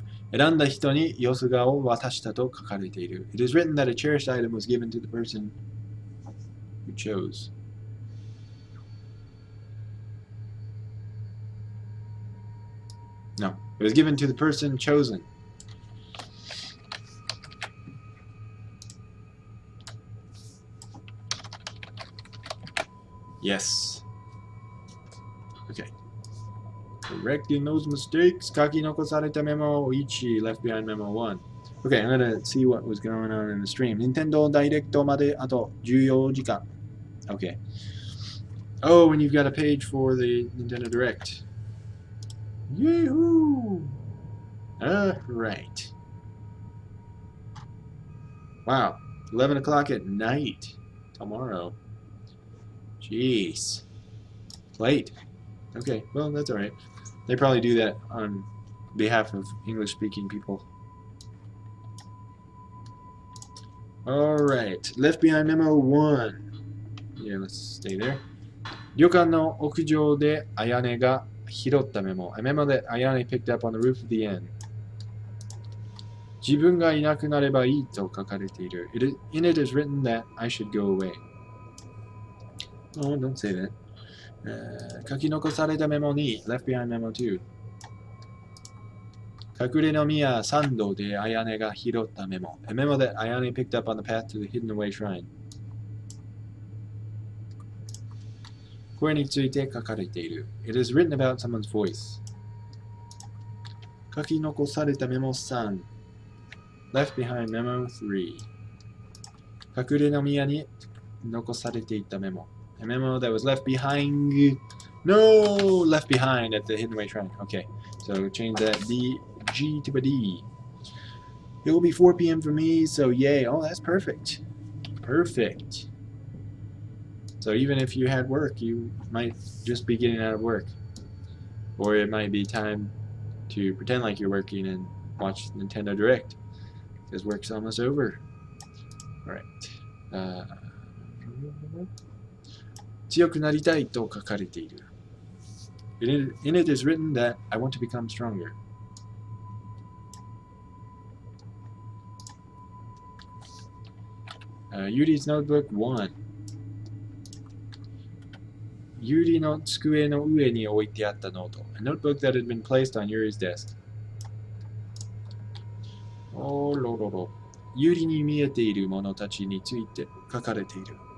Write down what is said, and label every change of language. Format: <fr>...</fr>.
<ja>選んだ人によすがを渡したと書かれている.</ja> <en>It is written that a cherished item was given to the person who chose. No, it was given to the person chosen. Yes. Okay. Correcting those mistakes. Kaki nokosareta memo 1, left behind memo 1. Okay, I'm gonna see what was going on in the stream.</en> <ja>Nintendo Direct まであと14時間.</ja> <en>Okay. Oh, and you've got a page for the Nintendo Direct. Yahoo! Alright. Wow. 11 o'clock at night. Tomorrow. Jeez. Late. Okay, well, that's alright. They probably do that on behalf of English-speaking people. Alright. Left Behind Memo 1. Yeah, let's stay there.</en> <ja>旅館の屋上で綾音が拾ったメモ.</ja> <en>A memo that Ayane picked up on the roof of the inn.</en> <ja>自分がいなくなればいいと書かれている.</ja> <en>In it is written that I should go away. Oh, don't say that.</en> <ja>書き残されたメモ2.</ja> <en>Left behind memo 2.</en> <ja>隠れの宮参道でAyaneが拾ったメモ.</ja> <en>A memo that Ayane picked up on the path to the hidden away shrine.</en> <ja>声について書かれている.</ja> <en>It is written about someone's voice.</en> <ja>書き残されたメモ3.</ja> <en>Left behind memo 3.</en> <ja>隠れの宮に残されていたメモ.</ja> <en>A memo that was left behind. No! Left behind at the hidden away shrine. Okay, so change that G to a D. It will be 4 p.m. for me, so yay. Oh, that's perfect. Perfect. So even if you had work, you might just be getting out of work. Or it might be time to pretend like you're working and watch Nintendo Direct. Because work's almost over. Alright.</en> <ja>強くなりたいと書かれている.</ja> <en>In it is written that I want to become stronger. Yuri's Notebook 1.</en> <ja>ユリの机の上に置いてあったノート.</ja> <en>A notebook that had been placed on Yuri's desk. おろろろ。</en> <ja>ユリに見えているものたちについて書かれている.</ja>